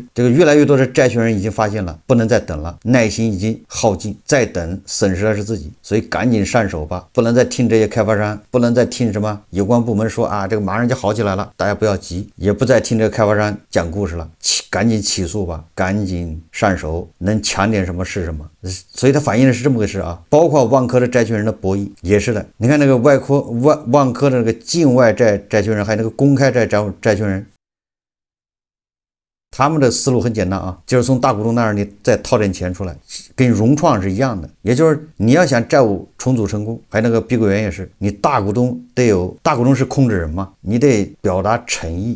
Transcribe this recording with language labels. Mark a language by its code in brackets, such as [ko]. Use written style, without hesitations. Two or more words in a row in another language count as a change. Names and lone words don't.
[zh] 這個越來越多的債權人已經發現了，不能再等了，耐心已經耗盡，再等損失的是自己，所以趕緊上手吧，不能再聽這些開發商，不能再聽什麼有關部門說啊，這個馬上就好起來了，大家不要急，也不再聽這個開發商講故事了，趕緊起訴吧，趕緊上手，能搶點什麼是什麼。所以它反映的是這麼個事啊，包括萬科的債權人的博弈也是的。你看那個萬科的那個境外債權人，還有那個公開債權人，他們的思路很簡單啊，就是從大股東那兒你再掏點錢出來，跟融創是一樣的。也就是你要想債務重組成功，還有那個碧桂園也是，你大股東得有，大股東是控制人嘛，你得表達誠意。